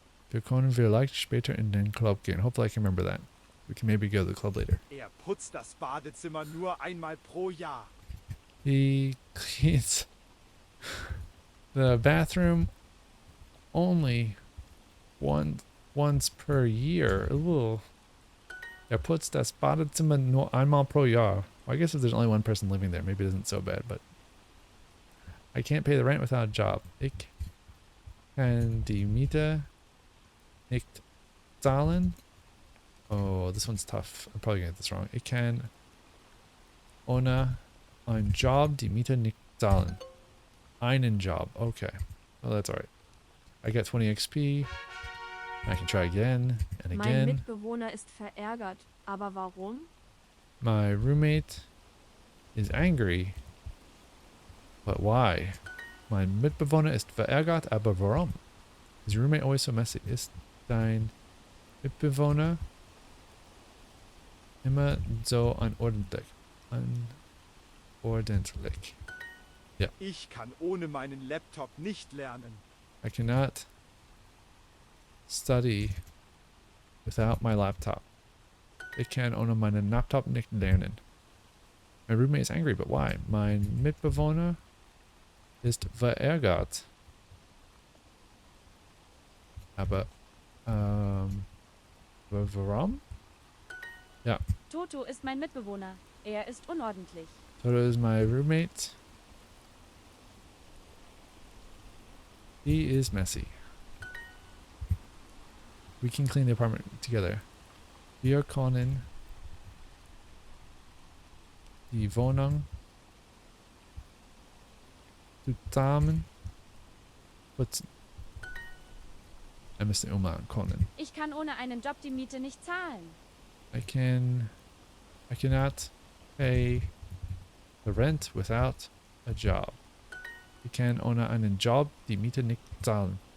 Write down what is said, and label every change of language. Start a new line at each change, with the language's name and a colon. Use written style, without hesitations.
German: Wir können vielleicht später in den Club gehen.
English: Hopefully I can remember that. We can maybe go to the club later.
German: Er putzt das Badezimmer nur einmal pro Jahr.
English: He cleans The bathroom only once per year. Ooh.
German: Putzt das Badezimmer nur einmal pro Jahr.
English: Well, I guess if there's only one person living there, maybe it isn't so bad, but I can't pay the rent without a job.
German: Ich kann die Miete nicht zahlen.
English: Oh, this one's tough. I'm probably gonna get this wrong.
German: Ich kann ohne einen Job die Miete nicht zahlen. Einen Job.
English: Okay. Well, that's alright. I get 20 XP. I can try again and
German: Mein
English: again.
German: Mitbewohner ist verärgert. Aber warum?
English: My roommate is angry. But why?
German: Mein Mitbewohner ist verärgert, aber warum?
English: Is your roommate always so messy?
German: Ist dein Mitbewohner immer so unordentlich? Unordentlich. Ich kann ohne meinen Laptop nicht lernen.
English: I cannot study without my laptop.
German: Ich kann ohne meinen Laptop nicht lernen.
English: My roommate is angry, but why?
German: Mein Mitbewohner ist verärgert. Aber, warum? Ja, Toto ist mein Mitbewohner. Er ist unordentlich.
English: Toto is my roommate. He is messy. We can clean the apartment together.
German: Wir können die Wohnung zusammen putzen.
English: I missed the umlaut. Können.
German: Ich kann ohne einen Job die Miete nicht zahlen.
English: I cannot pay the rent without a job.
German: Ich kann ohne einen Job die Miete nicht zahlen.